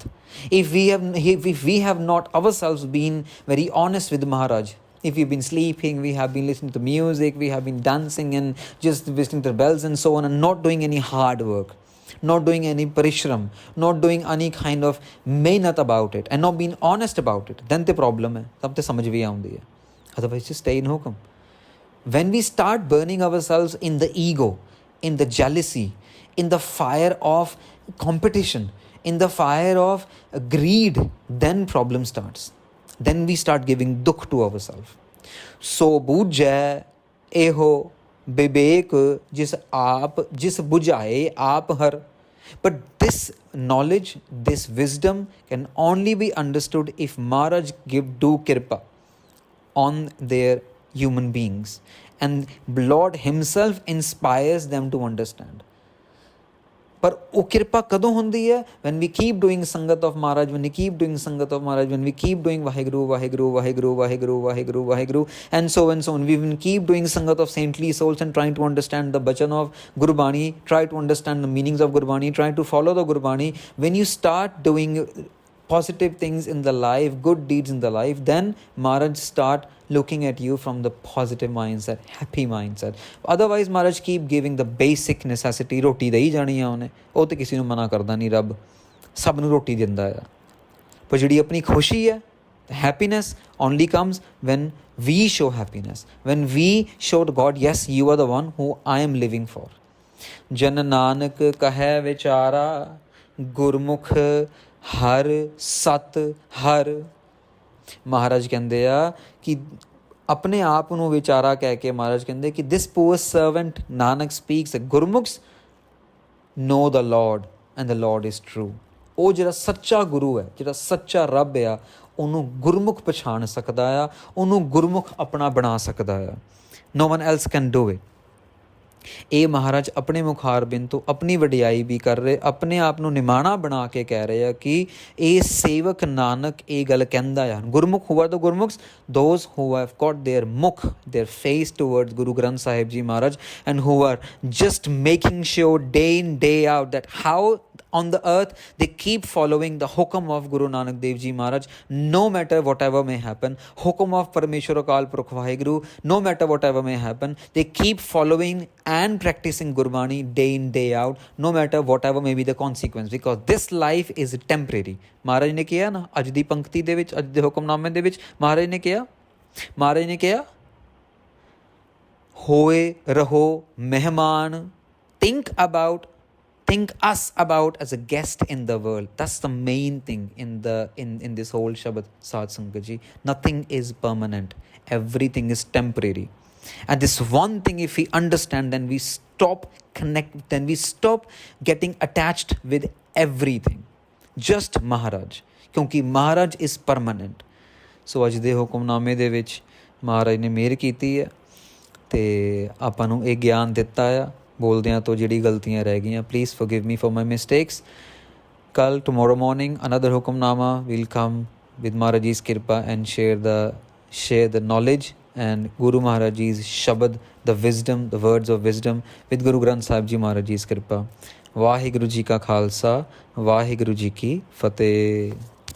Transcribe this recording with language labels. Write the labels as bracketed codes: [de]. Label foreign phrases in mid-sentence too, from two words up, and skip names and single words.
[en] If we have not ourselves been very honest with Maharaj. If we've been sleeping, we have been listening to music, we have been dancing and just listening to bells and so on, and not doing any hard work, not doing any parishram, not doing any kind of mehnat about it, and not being honest about it, then the problem hai. [pa] ਤਬ ਤੇ ਸਮਝ ਭੀ ਆਉਂਦੀ ਹੈ. [en] Otherwise, just stay in hukum. When we start burning ourselves in the ego, in the jealousy, in the fire of competition, in the fire of greed, then problem starts. Then we start giving dukh to ourselves. [pa] ਸੋ ਬੁਝੈ ਏਹੋ ਬਿਬੇਕ ਜਿਸ ਬੁਝਾਏ ਆਪ ਹਰ. [en] But this knowledge, this wisdom can only be understood if Maharaj do kirpa on their human beings. And Lord himself inspires them to understand. [pa] ਪਰ ਵੋ ਕ੍ਰਿਪਾ ਕਦੋਂ ਹੁੰਦੀ ਹੈ? [en] When we keep doing Sangat of Maharaj, when we keep doing Sangat of Maharaj, when we keep doing Vaheguru, Vaheguru, Vaheguru, Vaheguru, Vaheguru, Vaheguru, and so on. We will keep doing Sangat of saintly souls and trying to understand the bachan of Gurbani, try to understand the meanings of Gurbani, try to follow the Gurbani. When you start doing positive things in the life, good deeds in the life, then Maharaj start looking at you from the positive mindset, happy mindset. Otherwise, Maharaj keep giving the basic necessity. [pa] ਰੋਟੀ ਦਹੀ ਜਾਣੀ ਹੈ ਉਹਨੇ, ਉਹ ਤੇ ਕਿਸੇ ਨੂੰ ਮਨਾ ਕਰਦਾ ਨਹੀਂ ਰੱਬ, ਸਭ ਨੂੰ ਰੋਟੀ ਦਿੰਦਾ ਆ. ਪਰ ਜਿਹੜੀ ਆਪਣੀ ਖੁਸ਼ੀ ਹੈ, [en] happiness only comes when we show happiness, when we show to God, yes, you are the one who I am living for. [pa] ਜਨ ਨਾਨਕ ਕਹੈ ਵਿਚਾਰਾ ਗੁਰਮੁਖ ਹਰ ਸਤ ਹਰ. ਮਹਾਰਾਜ ਕਹਿੰਦੇ ਆ ਕਿ ਆਪਣੇ ਆਪ ਨੂੰ ਵਿਚਾਰਾ ਕਹਿ ਕੇ ਮਹਾਰਾਜ ਕਹਿੰਦੇ ਕਿ [en] this poor servant ਨਾਨਕ speaks that Gurmukhs know the Lord and the Lord is true. [pa] ਉਹ ਜਿਹੜਾ ਸੱਚਾ ਗੁਰੂ ਹੈ, ਜਿਹੜਾ ਸੱਚਾ ਰੱਬ ਆ, ਉਹਨੂੰ ਗੁਰਮੁਖ ਪਛਾਣ ਸਕਦਾ ਆ, ਉਹਨੂੰ ਗੁਰਮੁਖ ਆਪਣਾ ਬਣਾ ਸਕਦਾ ਆ. [en] No one else can do it. [pa] ਇਹ ਮਹਾਰਾਜ ਆਪਣੇ ਮੁਖਾਰਬਿੰਦ ਤੋਂ ਆਪਣੀ ਵਡਿਆਈ ਵੀ ਕਰ ਰਹੇ, ਆਪਣੇ ਆਪ ਨੂੰ ਨਿਮਾਣਾ ਬਣਾ ਕੇ ਕਹਿ ਰਹੇ ਆ ਕਿ ਇਹ ਸੇਵਕ ਨਾਨਕ ਇਹ ਗੱਲ ਕਹਿੰਦਾ ਆ. [en] ਗੁਰਮੁਖ who are the Gurmukhs? Those who have got their mukh, their face towards Guru Granth Sahib Ji Maharaj, and who are just making sure day in day out that how on the earth they keep following the hukum of Guru Nanak Dev Ji Maharaj, no matter whatever may happen. Hukum of Parmeshwar Akal Purkh Vaheguru, no matter whatever may happen, they keep following and practicing Gurbani day in day out, no matter whatever may be the consequence, because this life is temporary. [pa] ਮਹਾਰਾਜ ਨੇ ਕਿਆ ਨਾ ਅੱਜ ਦੀ ਪੰਕਤੀ ਦੇ ਵਿੱਚ, ਅੱਜ ਦੇ ਹੁਕਮਨਾਮੇ ਦੇ ਵਿੱਚ ਮਹਾਰਾਜ ਨੇ ਕਿਹਾ ਹੋਏ ਰਹੋ ਮਹਿਮਾਨ, [en] think us about as a guest in the world. That's the main thing in this whole Shabad Sat Sangat Ji. Nothing is permanent. Everything is temporary. And this one thing, if we understand, then we stop getting attached with everything. Just Maharaj. Kyunki Maharaj is permanent. [pa] So ਅੱਜ ਦੇ ਹੁਕਮਨਾਮੇ ਦੇ ਵਿੱਚ ਮਹਾਰਾਜ ਨੇ ਮਿਹਰ ਕੀਤੀ ਹੈ ਤੇ ਆਪਾਂ ਨੂੰ ਇਹ ਗਿਆਨ ਦਿੱਤਾ ਆ. ਬੋਲਦਿਆਂ ਤੋਂ ਜਿਹੜੀ ਗਲਤੀਆਂ ਰਹਿ ਗਈਆਂ, [en] please forgive me for my mistakes. ਕੱਲ tomorrow morning another Hukumnama will come with Maharaj Ji's Kirpa and share the knowledge and Guru Maharaj Ji's shabad, the wisdom, the words of wisdom with Guru Granth Sahib Ji Maharaj Ji's Kirpa. [pa] ਵਾਹਿਗੁਰੂ ਜੀ ਕਾ ਖਾਲਸਾ, ਵਾਹਿਗੁਰੂ ਜੀ ਕੀ ਫਤਿਹ.